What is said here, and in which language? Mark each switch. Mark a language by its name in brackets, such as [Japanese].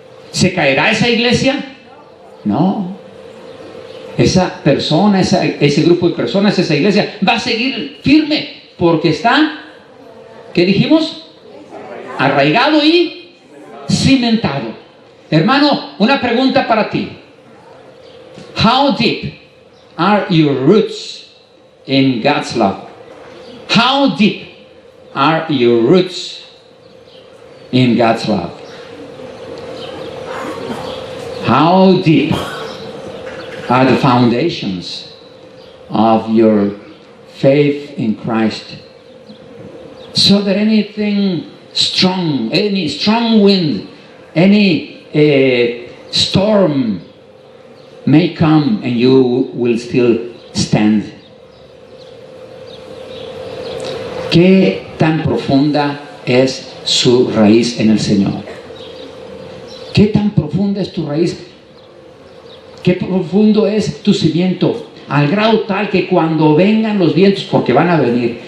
[Spanish] ¿Se caerá esa iglesia? No. Esa persona, ese grupo de personas, esa iglesia va a seguir firme porque está, ¿qué dijimos? Arraigado y cimentado. Hermano, una pregunta para ti. [English] How deep are your roots in God's love? How deep are your roots in God's love? How deep are the foundations of your faith in Christ? So that anything strong, any strong wind, any storm may come and you will still stand. [Spanish] ¿Qué tan profunda es su raíz en el Señor? ¿Qué tan profunda es tu raíz? ¿Qué profundo es tu cimiento? Al grado tal que cuando vengan los vientos, porque van a venir.